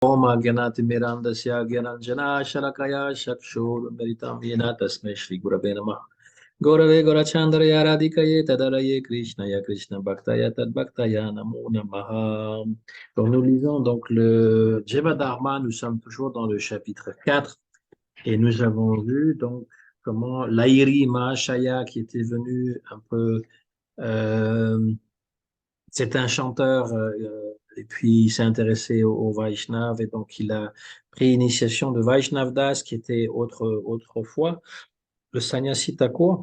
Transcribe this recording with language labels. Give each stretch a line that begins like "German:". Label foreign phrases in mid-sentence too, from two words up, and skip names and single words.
Sanskrit: ओम् ज्ञानति मिरन्दस्य ज्ञानाञ्जन शलाकाय शक्षुर् मेरितम् येन तस्मे श्री गुरवे नमः गौरवे गौरचन्द्र राधिकाये तदराये कृष्ण य कृष्ण भक्ताय तद् भक्ताय नमो नमः.
French: Donc nous lisons donc le Jeva Dharma, nous sommes toujours dans le chapitre 4 et nous avons vu donc comment l'Airi Mahashaya qui était venu un peu c'est un chanteur et puis il s'est intéressé au Vaishnav et donc il a pris initiation de Vaishnav Das qui était autrefois le Sannyasi Thakur.